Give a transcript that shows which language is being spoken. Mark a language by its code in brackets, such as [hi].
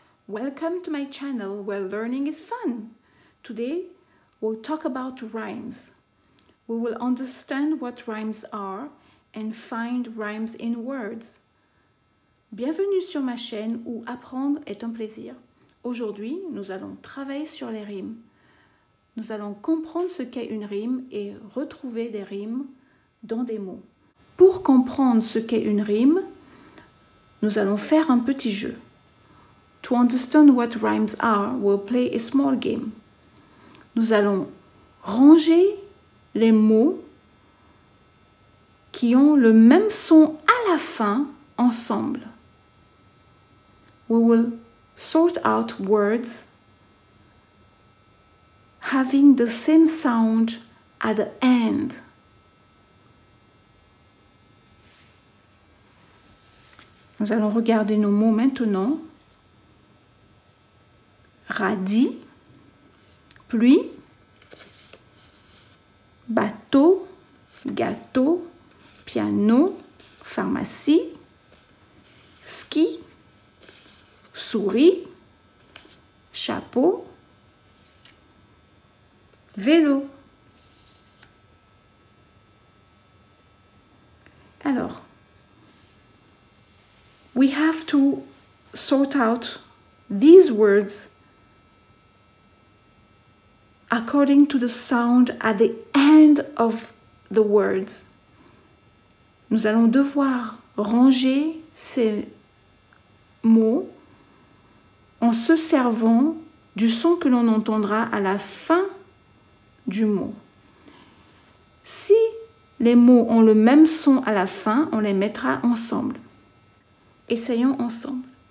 [en] Welcome to my channel where learning is fun. Today we'll talk about rhymes. We will understand what rhymes are and find rhymes in words. [fr] Bienvenue sur ma chaîne où apprendre est un plaisir. Aujourd'hui, nous allons travailler sur les rimes. Nous allons comprendre ce qu'est une rime et retrouver des rimes dans des mots. Pour comprendre ce qu'est une rime, nous allons faire un petit jeu. [en] To understand what rhymes are, we'll play a small game. [fr] Nous allons ranger les mots qui ont le même son à la fin ensemble. [en] We will sort out words having the same sound at the end. [fr] Nous allons regarder nos mots maintenant. Radis, pluie, bateau, gâteau, piano, pharmacie, ski, souris, chapeau, vélo. [en] Alors, we have to sort out these words according to the sound at the end of the words. [fr] Nous allons devoir ranger ces mots en se servant du son que l'on entendra à la fin du mot. Si les mots ont le même son à la fin, on les mettra ensemble. Essayons ensemble.